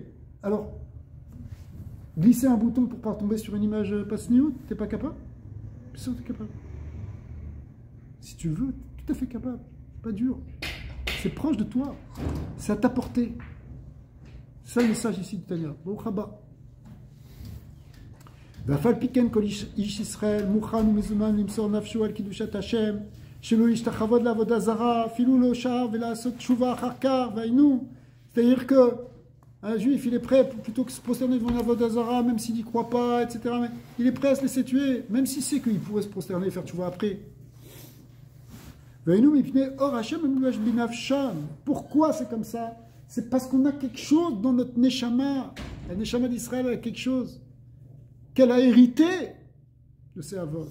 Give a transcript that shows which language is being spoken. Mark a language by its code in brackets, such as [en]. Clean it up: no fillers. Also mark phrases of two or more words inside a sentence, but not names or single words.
[fr] Alors, glisser un bouton pour ne pas tomber sur une image pas sniout, tu n'es pas capable? Bien sûr, tu es capable. Si tu veux, tu es tout à fait capable. C'est pas dur. C'est proche de toi. C'est à ta portée. C'est ça le message ici de Tania. [he] ברוך הבא. ואף פיקן כל איש ישראל מוכן ומזומן למסור נפשו על קדושת השם, שלא ישתחוות לעבודה זרה, אפילו לא שעה ולעשות תשובה אחר כך, והיינו. [fr] C'est-à-dire que un juif, il est prêt, plutôt que de se prosterner devant l'avodat zara, même s'il n'y croit pas, etc., mais il est prêt à se laisser tuer, même s'il sait qu'il pourrait se prosterner et faire tchouva après. Pourquoi c'est comme ça? C'est parce qu'on a quelque chose dans notre neshama. La neshama d'Israël a quelque chose qu'elle a hérité de ses avot.